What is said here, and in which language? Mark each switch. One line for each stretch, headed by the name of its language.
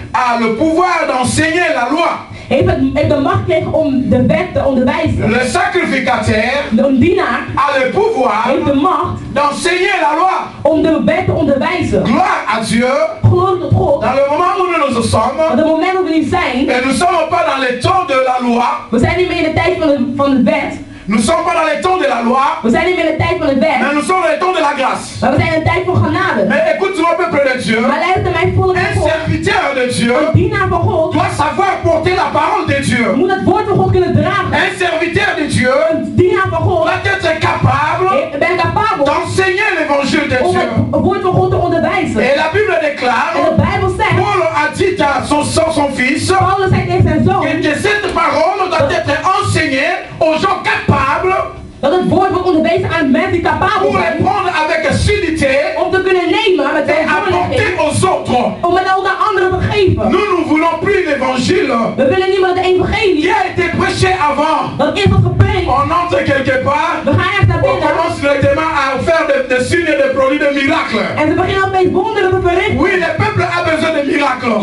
French: A le pouvoir d'enseigner la loi.
Dutch: Heeft de macht gekregen om de wet te onderwijzen.
French: Le sacrificateur.
Dutch: Een dienaar.
French: A le pouvoir.
Dutch: Heeft de macht.
French: D'enseigner la loi.
Dutch: Om de wet te onderwijzen.
French: Gloire à Dieu.
Dutch: Glorie tot God.
French: Dans le moment où nous sommes.
Dutch: Op het moment dat we nu zijn.
French: Et nous sommes pas dans les temps de la loi.
Dutch: We zijn niet meer in de tijd van de wet.
French: Nous sommes pas dans les temps de la loi.
Dutch: We zijn niet meer in de tijd van de wet.
French: Mais nous sommes dans les temps de la grâce.
Dutch: Maar we zijn in de tijd van genade.
French: Mais écoute-moi, peuple de Dieu.
Dutch: Maar luister mijn volk van God.
French: Un serviteur de Dieu.
Dutch: Een dienaar van God.
French: Doit savoir porter la parole de Dieu.
Dutch: Moet het woord van God kunnen dragen.
French: Un serviteur de Dieu.
Dutch: Een dienaar van God.
French: Doit être capable. D'enseigner l'évangile de Dieu.
Dutch: Om het woord van God te onderwijzen.
French: Et la Bible déclare.
Dutch: En de Bijbel zegt.
French: Paul a dit à son fils.
Dutch: Paulus zei tegen zijn zoon.
French: Que cette parole doit être enseignée aux gens capables.
Dutch: Dat het woord wordt onderwezen aan mensen die capabel zijn.
French: Pour prendre avec assiduité.
Dutch: Om te kunnen nemen met
French: et apporter aux autres.
Dutch: Om het ook aan anderen te geven.
French: Nous ne voulons plus l'évangile.
Dutch: We willen niet meer de evangelie.
French: Qui a été prêché avant.
Dutch: Dat is wat gepreekt.
French: On entre quelque part.
Dutch: We gaan echt naar binnen.
French: On commence directement à faire des signes, des produits, des miracles.
Dutch: En we beginnen opeens wonderen te verrichten.
French: Oui, le peuple a besoin de miracles.